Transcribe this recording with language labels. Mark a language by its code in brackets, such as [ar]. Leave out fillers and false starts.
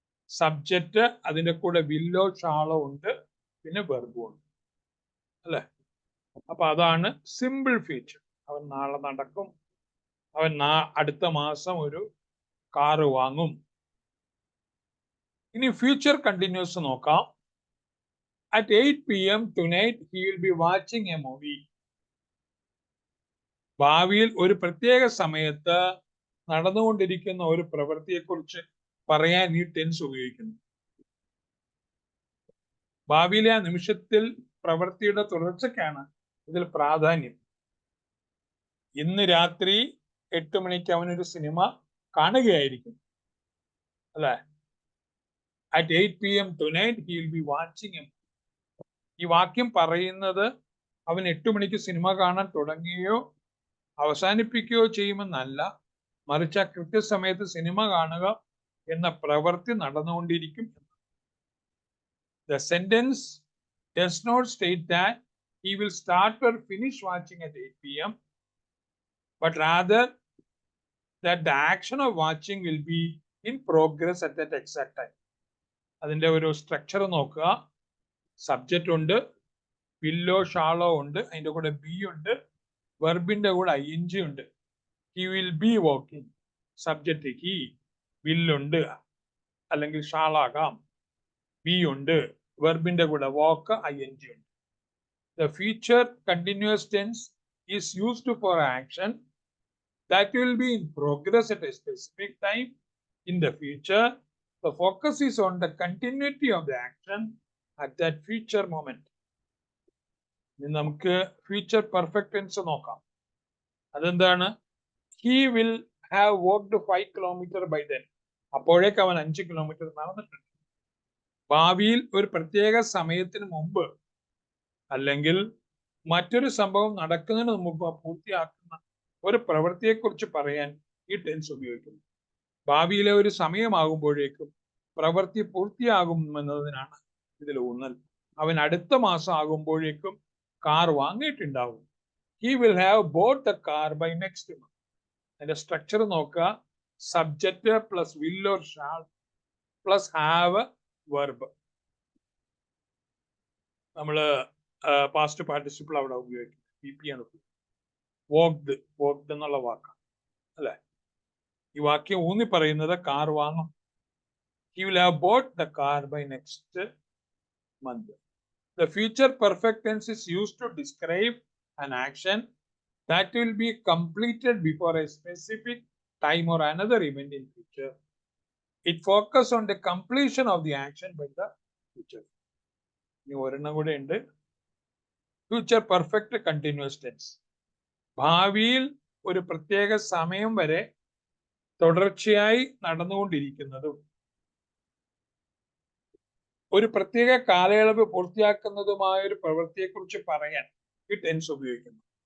[ml] Subject, അതിന്റെ കൂടെ willow ഷാളോ ഉണ്ട്, പിന്നെ വെർബും ഉണ്ട് അല്ലെ? അപ്പൊ അതാണ് സിമ്പിൾ ഫീച്ചർ. അവൻ നാളെ നടക്കും, അവൻ അടുത്ത മാസം ഒരു കാറ് വാങ്ങും. ഇനി ഫ്യൂച്ചർ കണ്ടിന്യൂസ് നോക്കാം. [en] At 8 PM tonight he will be watching a movie. [ml] ഭാവിയിൽ ഒരു പ്രത്യേക സമയത്ത് നടന്നുകൊണ്ടിരിക്കുന്ന ഒരു പ്രവൃത്തിയെക്കുറിച്ച് പറയാൻ ഈ ടെൻസ് ഉപയോഗിക്കുന്നു. ഭാവിയിലെ ആ നിമിഷത്തിൽ പ്രവൃത്തിയുടെ തുടർച്ചയ്ക്കാണ് ഇതിൽ പ്രാധാന്യം. ഇന്ന് രാത്രി 8 മണിക്ക് അവനൊരു സിനിമ കാണുകയായിരിക്കും അല്ലെ? [en] At 8 PM tonight he will be watching a movie. [ml] ഈ വാക്യം പറയുന്നത് അവൻ 8 മണിക്ക് സിനിമ കാണാൻ തുടങ്ങുകയോ അവസാനിപ്പിക്കുകയോ ചെയ്യുമെന്നല്ല, മറിച്ച് ആ കൃത്യസമയത്ത് സിനിമ കാണുക എന്ന പ്രവൃത്തി നടന്നുകൊണ്ടിരിക്കും. [en] The sentence does not state that he will start or finish watching at 8 PM, but rather that the action of watching will be in progress at that exact time. [ml] അതിന്റെ ഒരു structure നോക്കുക. Subject ഉണ്ട്, willow ഷാളോ ഉണ്ട്, അതിന്റെ കൂടെ B ഉണ്ട്, വെർബിന്റെ കൂടെ ING ഉണ്ട്. [en] He will be walking. [ml] Subject he, വില്ലുണ്ട് അല്ലെങ്കിൽ ഷാളാകാം, ബി ഉണ്ട്, വെർബിന്റെ കൂടെ വാക്ക് ING ഉണ്ട്. [en] The future continuous tense is used for action that will be in progress at a specific time in the future. The focus is on the continuity of the action at that future moment. [ml] ഇനി നമുക്ക് future perfect tense നോക്കാം. അതെന്താണ്? [en] He will have walked 5 kilometers by then. [ml] അപ്പോഴേക്ക് അവൻ 5 kilometre നടന്നിട്ടുണ്ട്. ഭാവിയിൽ ഒരു പ്രത്യേക സമയത്തിന് മുമ്പ് അല്ലെങ്കിൽ മറ്റൊരു സംഭവം നടക്കുന്നതിന് മുമ്പ് പൂർത്തിയാക്കുന്ന ഒരു പ്രവൃത്തിയെക്കുറിച്ച് പറയാൻ ഈ ടെൻസ് ഉപയോഗിക്കുന്നു. ഭാവിയിലെ ഒരു സമയമാകുമ്പോഴേക്കും പ്രവൃത്തി പൂർത്തിയാകുമെന്നതിനാണ് ഇതിൽ ഊന്നൽ. അവൻ അടുത്ത മാസം ആകുമ്പോഴേക്കും car വാങ്ങിയിട്ടുണ്ടാവും. [en] He will have bought the car by next month. [ml] അതിന്റെ സ്ട്രക്ചർ നോക്കുക. Subject plus will or shall plus have verb. നമ്മള് പാസ്റ്റ് പാർട്ടിസിപ്പിൾ അവിടെ ഉപയോഗിക്കും. PP ആണ് വോക്ഡ്. വോക്ഡ് എന്നുള്ള വാക്കാണ് അല്ലെ. ഈ വാക്യം ഊന്നി പറയുന്നത് കാർ വാങ്ങും. [en] He will have bought the car by next month. The future perfect tense is used to describe an action that will be completed before a specific time or another event in future. It focuses on the completion of the action by the future. [ml] ഇനി ഒരെണ്ണം കൂടെ ഉണ്ട്. Future perfect continuous tense. ഭാവിയിൽ ഒരു പ്രത്യേക സമയം വരെ തുടർച്ചയായി നടന്നുകൊണ്ടിരിക്കുന്നതും ഒരു പ്രത്യേക കാലയളവ് പൂർത്തിയാക്കുന്നതുമായ ഒരു പ്രവൃത്തിയെക്കുറിച്ച് പറയാൻ ഈ ടെൻസ് ഉപയോഗിക്കുന്നു.